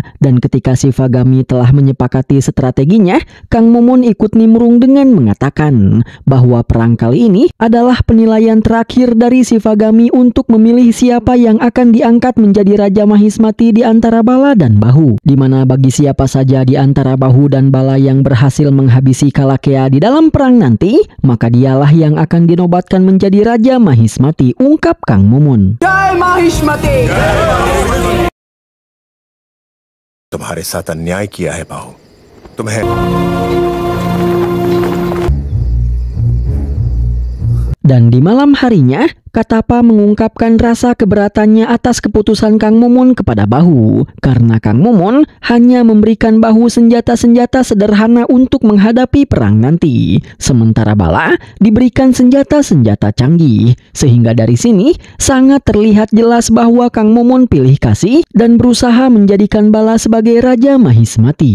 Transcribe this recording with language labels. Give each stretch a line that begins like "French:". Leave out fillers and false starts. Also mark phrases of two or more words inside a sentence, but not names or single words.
Indonesian: Dan ketika Shivagami telah menyepakati strateginya, Kang Momon ikut nimbrung dengan mengatakan bahwa perang kali ini adalah penilaian terakhir dari Shivagami untuk memilih siapa yang akan diangkat menjadi Raja Mahismati di antara Bala dan Bahu, di mana bagi siapa saja di antara Bahu dan Bala yang berhasil menghabisi Kalakea di dalam perang nanti, maka dialah yang akan dinobatkan menjadi Raja Mahismati, ungkap Kang Momon.
Hindi: जय महिष्मती। तुम्हारे साथ अन्याय किया है बाहु, तुम्हें।
Indonesian: Dan di malam harinya, Katapa mengungkapkan rasa keberatannya atas keputusan Kang Momon kepada Bahu, karena Kang Momon hanya memberikan Bahu senjata-senjata sederhana untuk menghadapi perang nanti, sementara Bala diberikan senjata-senjata canggih, sehingga dari sini sangat terlihat jelas bahwa Kang Momon pilih kasih dan berusaha menjadikan Bala sebagai Raja Mahismati.